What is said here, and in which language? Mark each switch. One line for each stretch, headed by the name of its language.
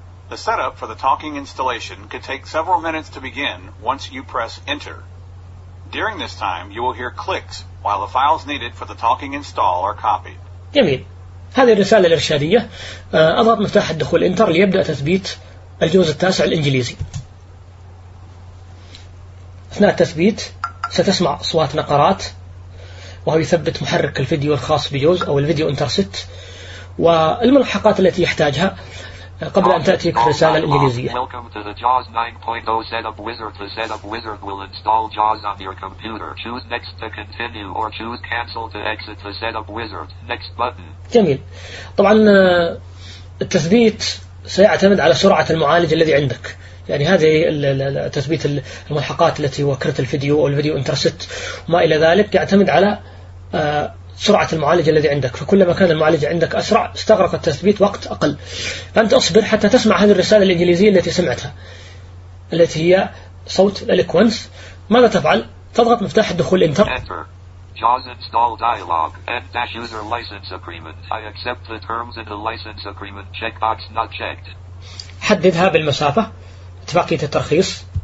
English: The setup for the talking installation could take several minutes to begin once you press Enter. During this time, you will hear clicks while the files needed for the talking install are copied.
Arabic: جميل. هذه الرسالة الإرشادية. أضغط مفتاح الدخول إنتر ليبدأ تثبيت الجوز التاسع الإنجليزي. أثناء التثبيت ستسمع صوت نقرات وهو يثبت محرك الفيديو الخاص بجوز أو الفيديو إنترست والملحقات التي يحتاجها قبل أن تأتيك الرسالة الإنجليزية.
English: Welcome to the JAWS 9.0 Setup Wizard. The Setup Wizard will install JAWS on your computer. Choose Next to continue or choose Cancel to exit the Setup Wizard. Next button.
Arabic: جميل. طبعا التثبيت سيعتمد على سرعة المعالج الذي عندك، يعني هذه تثبيت الملحقات التي هو كرت الفيديو أو الفيديو إنترست وما إلى ذلك يعتمد على سرعة المعالج الذي عندك، فكلما كان المعالج عندك أسرع استغرق التثبيت وقت أقل. فأنت أصبر حتى تسمع هذه الرسالة الإنجليزية التي سمعتها التي هي صوت الإليكونس. ماذا تفعل؟ تضغط مفتاح الدخول إنتر.
English: Enter. JAWS install dialog. End-user license agreement. I accept the terms of the license agreement. Checkbox not checked.
Arabic: حددها بالمسافة، اتفاقية الترخيص.